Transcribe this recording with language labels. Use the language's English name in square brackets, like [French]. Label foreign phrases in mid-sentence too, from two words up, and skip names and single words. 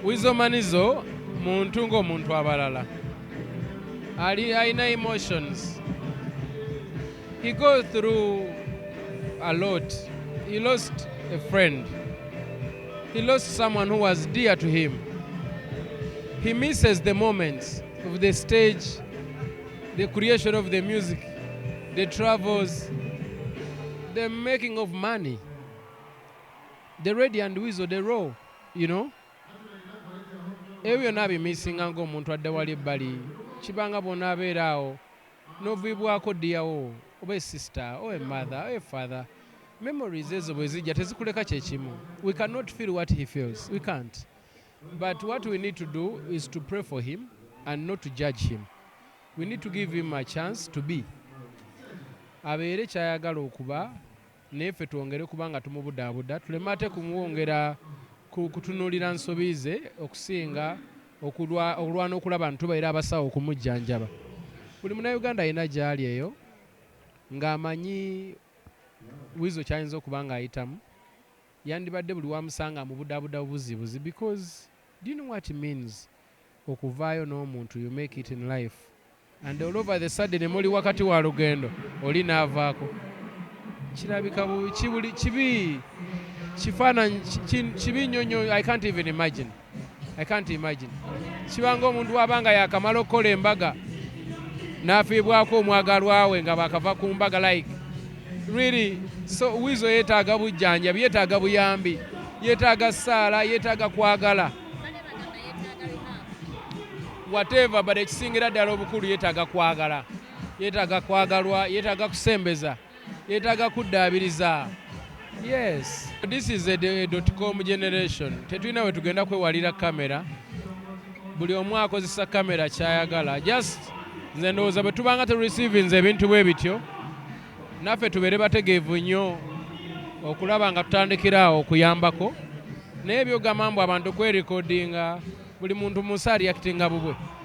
[Ganda] Weasel Manizo, muntu ng'omuntu abalala. Ali, alina [English] emotions. He go through a lot. He lost a friend. He lost someone who was dear to him. He misses the moments of the stage, the creation of the music, the travels, the making of money. The Red and Weasel, the raw, you know? [Ganda] Ebyo byonna abimisinga ng'omuntu adda wali ebbali. Kibanga bw'onaabeera awo, n'oviibwako ddiyawo, oba [English] a sister, or a mother, or a father. [Ganda] Memories ezo bwe zijja, tezikuleka kye kimu. [English] We cannot feel what he feels. We can't. But what we need to do is to pray for him and not to judge him. We need to give him a chance to be. [Ganda] Abeere ky'ayagala okuba, naye ffe twongere kuba nga tumubudaabuda, tuleme ate kumwongera ku-, kutunuulira nsobi ze okusinga okulwa-, okulwana okulaba nti tubaire abasawo okumujjanjaba. Buli Munnayuganda alina gy'ali eyo, ng'amanyi Weasel ky'ayinza okuba ng'ayitamu, yandibadde buli wamusanga amubudaabuda buzibuzi [English] because do you know what it means [Ganda] okuvaayo n'omuntu [English] you make it in life? And all over the sudden [Ganda] ne muli wakati wa lugendo, oli n'avaako. Kirabika bu-, kibuli-, kibi, kifaananyi ki-, ki-, kibi nnyo nnyo, [English] I can't even imagine. I can't imagine. [Ganda] Kiba ng'omuntu w'aba nga yakamala okukola embaga, n'afiibwako omwagalwa we nga baakava ku mbaga, [English] like, really? [Ganda] So Weasel yeetaaga bujjanjabi, yeetaaga buyambi, yeetaaga ssaala, yeetaaga kwagala. [English] Whatever, but [Ganda] ekisingira ddala obukulu yeetaaga kwagala. Yeetaaga kwagalwa, yeetaaga kusembeza, yeetaaga kuddaabiriza. [English] Yes. This is a, a dot-com generation. [Ganda] Tetulina we tugenda kwewalira kamera. Buli omu akozesa kamera ky'ayagala. Just, nze ndowooza bwe tubanga tureceivinze ebintu bwe bityo, naffe tubeere bategeevu nnyo okulaba nga tutandikira awo okuyambako. Naye by'ogamba mbu abantu kwerekodinga, buli muntu mu nsi areactinga bubwe.